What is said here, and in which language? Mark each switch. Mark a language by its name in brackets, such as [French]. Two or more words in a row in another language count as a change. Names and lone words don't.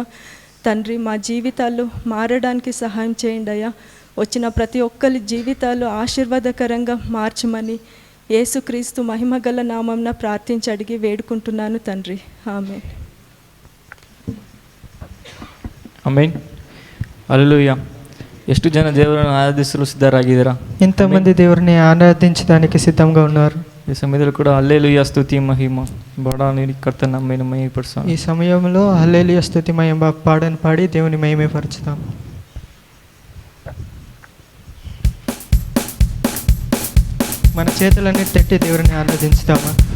[Telugu] తండ్రి మా జీవితాలు మారడానికి సహాయం చేయండి అయ్యా. వచ్చిన ప్రతి ఒక్కరి జీవితాలు ఆశీర్వాదకరంగా మార్చమని యేసుక్రీస్తు మహిమగల నామంన ప్రార్థించి అడిగి వేడుకుంటున్నాను తండ్రి. ఆమేన్. ఆమేన్. హల్లెలూయా. [Kannada] ಎಷ್ಟು ಜನ ದೇವರನ್ನು ಆರಾಧಿಸಲು ಸಿದ್ಧರಾಗಿದ್ದೀರಾ? [Telugu] ಎಂತమంది దేవుని ఆరాధించడానికి సిద్ధంగా ఉన్నారు? ఈ సమయంలో కూడా హల్లెలూయా స్తుతి మహిమ పాడాలని కర్తన నామమును మహిమపరచాలి. ఈ సమయంలో హల్లెలూయా స్తుతి మహిమ పాడని పాడి దేవుని మహిమపరచుదాం. మన చేతులన్నీ తట్టి దేవుని ఆరాధించుదామా?